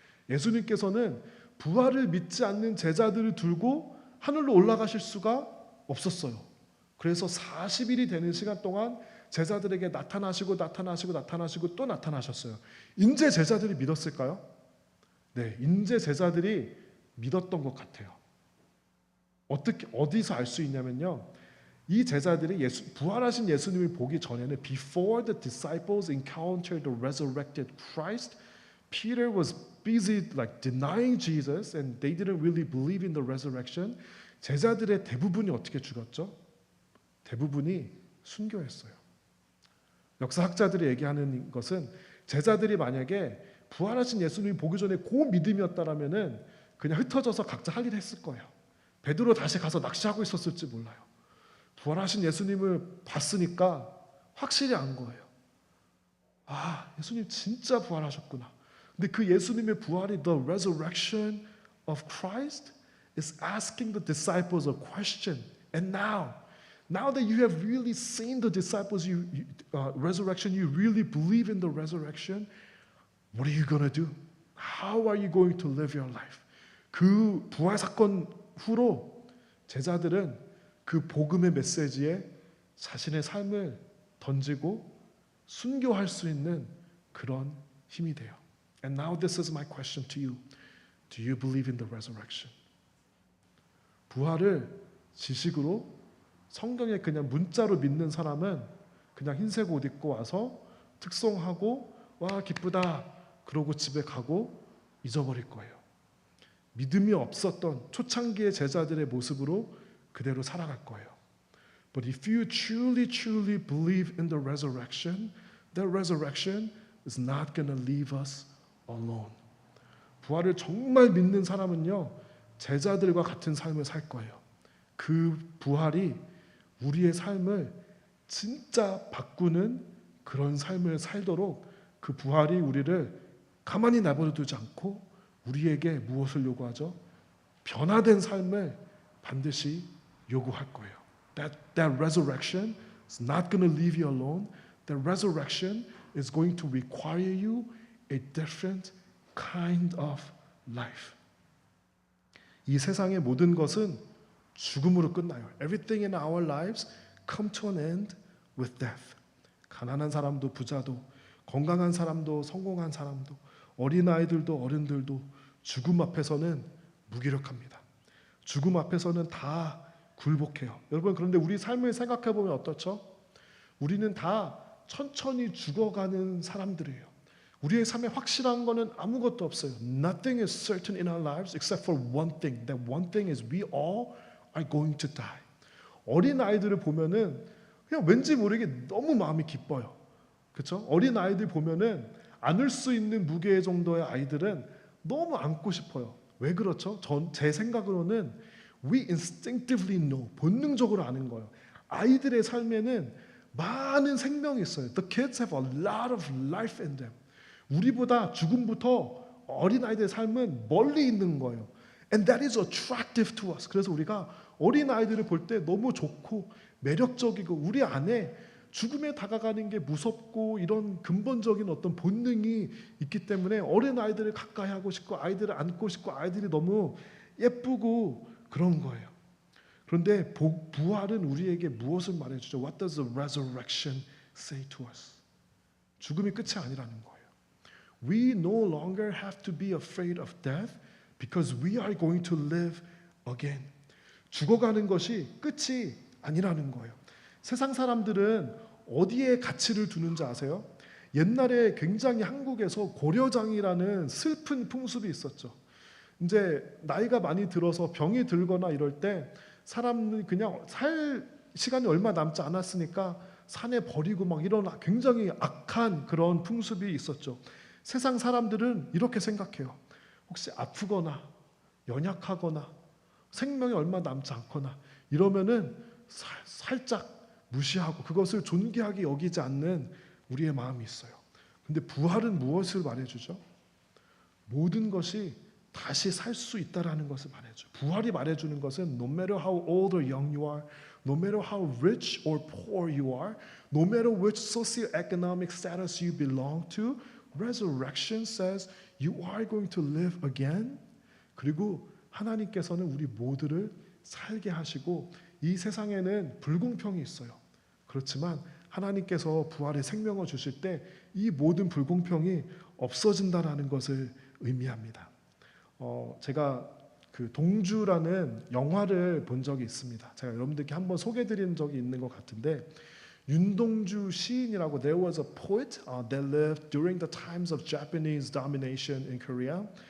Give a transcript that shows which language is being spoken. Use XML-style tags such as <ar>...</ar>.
<ko>예수님께서는 부활을 믿지 않는 제자들을 두고 하늘로 올라가실 수가 없었어요. 그래서 40일이 되는 시간 동안 제자들에게 나타나시고 또 나타나셨어요. 인제 제자들이 믿었을까요? 네, 인제 제자들이 믿었던 것 같아요. 어디서 알 수 있냐면요. 이 제자들이 부활하신 예수님을 보기 전에는</ko> <en>before the disciples encountered the resurrected Christ, Peter was busy like denying Jesus and they didn't really believe in the resurrection.</en> <ko>제자들의 대부분이 어떻게 죽었죠? 대부분이 순교했어요. 역사학자들이 얘기하는 것은 제자들이 만약에 부활하신 예수님을 보기 전에 그 믿음이었다라면은 그냥 흩어져서 각자 할 일 했을 거예요. 베드로 다시 가서 낚시하고 있었을지 몰라요. 부활하신 예수님을 봤으니까 확실히 안 거예요. 아, 예수님 진짜 부활하셨구나. 근데 그 예수님의 부활이</ko> <en>the resurrection of Christ is asking the disciples a question. And now that you have really seen the disciples resurrection, you really believe in the resurrection, what are you going to do? How are you going to live your life?</en> <ko>그 부활 사건 후로 제자들은 그 복음의 메시지에 자신의 삶을 던지고 순교할 수 있는 그런 힘이 돼요.</ko> <en>And now this is my question to you. Do you believe in the resurrection?</en> <ko>부활을 지식으로 성경에 그냥 문자로 믿는 사람은 그냥 흰색 옷 입고 와서 특송하고 와 기쁘다 그러고 집에 가고 잊어버릴 거예요. 믿음이 없었던 초창기의 제자들의 모습으로 그대로 살아갈 거예요.</ko> <en>But if you truly believe in the resurrection, that resurrection is not going to leave us alone.</en> <ko>부활을 정말 믿는 사람은요, 제자들과 같은 삶을 살 거예요. 그 부활이 우리의 삶을 진짜 바꾸는 그런 삶을 살도록 그 부활이 우리를 가만히 내버려 두지 않고 우리에게 무엇을 요구하죠? 변화된 삶을 반드시 요구할 거예요.</ko> <en>That resurrection is not going to leave you alone. That resurrection is going to require you a different kind of life.</en> <ko>이 세상의 모든 것은 죽음으로 끝나요.</ko> <en>Everything in our lives come to an end with death.</en> <ko>가난한 사람도 부자도 건강한 사람도 성공한 사람도 어린아이들도 어른들도 죽음 앞에서는 무기력합니다. 죽음 앞에서는 다 굴복해요. 여러분 그런데 우리 삶을 생각해 보면 어떻죠? 우리는 다 천천히 죽어가는 사람들이에요. 우리의 삶에 확실한 거는 아무것도 없어요.</ko> <en>Nothing is certain in our lives except for one thing. That one thing is we all are going to die.</en> <ko>어린 아이들을 보면은 그냥 왠지 모르게 너무 마음이 기뻐요. 그렇죠? 어린 아이들 보면은 안을 수 있는 무게 정도의 아이들은 너무 안고 싶어요. 왜 그렇죠? 제 생각으로는</ko> <en>we instinctively know,</en> <ko>본능적으로 아는 거예요. 아이들의 삶에는 많은 생명이 있어요.</ko> <en>The kids have a lot of life in them.</en> <ko>우리보다 죽음부터 어린 아이들의 삶은 멀리 있는 거예요.</ko> <en>And that is attractive to us.</en> <ko>그래서 우리가 어린 아이들을 볼 때 너무 좋고 매력적이고 우리 안에 죽음에 다가가는 게 무섭고 이런 근본적인 어떤 본능이 있기 때문에 어린 아이들을 가까이 하고 싶고 아이들을 안고 싶고 아이들이 너무 예쁘고 그런 거예요. 그런데 부활은 우리에게 무엇을 말해주죠?</ko> <en>What does the resurrection say to us?</en> <ko>죽음이 끝이 아니라는 거예요.</ko> <en>We no longer have to be afraid of death because we are going to live again.</en> <ko>죽어가는 것이 끝이 아니라는 거예요. 세상 사람들은 어디에 가치를 두는지 아세요? 옛날에 굉장히 한국에서 고려장이라는 슬픈 풍습이 있었죠. 이제 나이가 많이 들어서 병이 들거나 이럴 때 사람은 그냥 살 시간이 얼마 남지 않았으니까 산에 버리고 막 이런 굉장히 악한 그런 풍습이 있었죠. 세상 사람들은 이렇게 생각해요. 혹시 아프거나 연약하거나 생명이 얼마 남지 않거나 이러면은 살짝 무시하고 그것을 존귀하게 여기지 않는 우리의 마음이 있어요. 근데 부활은 무엇을 말해주죠? 모든 것이 다시 살 수 있다라는 것을 말해줘요. 부활이 말해주는 것은</ko> <en>no matter how old or young you are, no matter how rich or poor you are, no matter which socioeconomic status you belong to, resurrection says you are going to live again.</en> <ko>그리고 하나님께서는 우리 모두를 살게 하시고 이 세상에는 불공평이 있어요. 그렇지만 하나님께서 부활의 생명을 주실 때 이 모든 불공평이 없어진다라는 것을 의미합니다. 제가 그 동주라는 영화를 본 적이 있습니다. 제가 여러분들께 한번 소개드린 적이 있는 것 같은데 윤동주 시인이라고</ko> <en>there was a poet that lived during the times of Japanese domination in Korea.</en>